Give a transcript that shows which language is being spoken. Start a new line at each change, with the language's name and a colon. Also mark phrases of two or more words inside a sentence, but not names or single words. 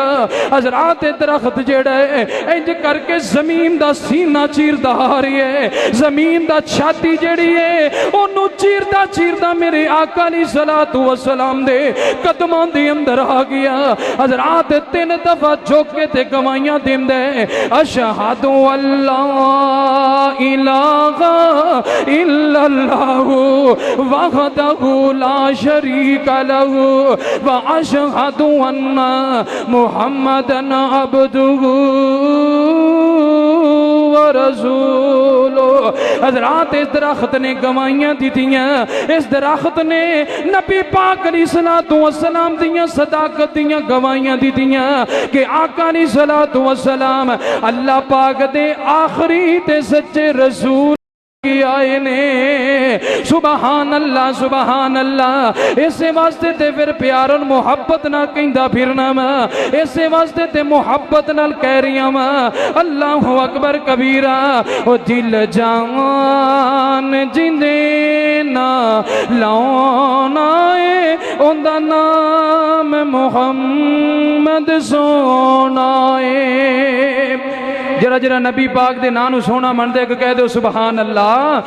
Punjabi: حضرات درخت جیڑا ہے انج کرکے زمین دا سینہ چیردا آ رہی ہے، زمین دا چھاتی جیڑی ہے اونوں چیردا چیردا میرے آقا
Arabic: عليه الصلاة والسلام
Punjabi: دے قدماں دے اندر آ گیا. حضرات 3 دفعہ جھک کے تے گواہیاں دیندے,
Arabic: أشهد ألا إله إلا الله وحده لا شريك له و أشهد أن محمدا عبده و رسوله.
Punjabi: حضرات اس درخت نے گواہیاں دتیاں، اس درخت نے نبی پاک
Arabic: عليه الصلاة والسلام
Punjabi: دیاں صداقت دیاں گواہیاں دتیاں کہ آقا
Arabic: عليه الصلاة والسلام
Punjabi: اللہ پاک دے آخری تے سچے رسول آئے نے.
Arabic: سبحان الله سبحان الله.
Punjabi: ایسے واسطے تے فیر پیار اور محبت نال کہندا پھرنا میں، ایسے واسطے تے محبت نال کہہ رہی میں
Arabic: الله أكبر كبيرا.
Punjabi: او دل جان جندے نا لانا ہے اوہندا نام محمد سونا ہے. ذرا ذرا نبی پاک دے نام سونا من دے کہہ دو
Arabic: سبحان الله.